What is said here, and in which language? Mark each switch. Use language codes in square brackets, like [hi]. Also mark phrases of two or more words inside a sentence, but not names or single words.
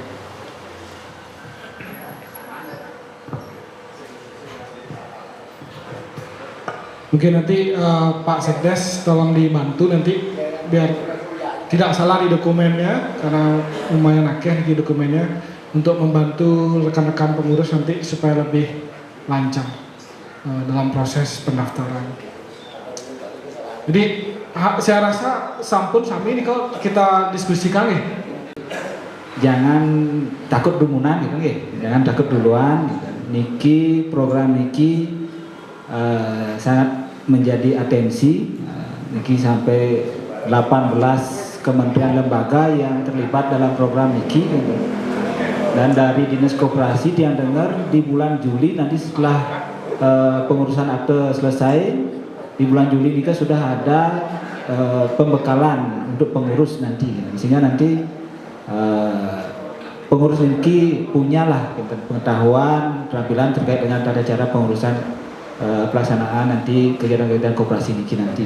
[id] Mungkin nanti Pak Sekdes tolong dibantu nanti biar tidak salah di dokumennya, karena lumayan akeh di dokumennya, untuk membantu rekan-rekan pengurus nanti supaya lebih lancar dalam proses pendaftaran. Jadi saya rasa [ban] sampun sami [id] ini kalau kita diskusikan ya. Jangan takut dumunan gitu nggih. Jangan takut duluan. Niki program niki sangat menjadi atensi. Niki sampai 18 kementerian lembaga yang terlibat dalam program niki. Dan dari Dinas Koperasi yang dengar di bulan Juli nanti setelah pengurusan akte selesai, di bulan Juli kita sudah ada pembekalan untuk pengurus nanti, sehingga nanti pengurus niki punyalah pengetahuan, keterampilan terkait dengan tata cara pengurusan pelaksanaan nanti kegiatan-kegiatan koperasi niki nanti.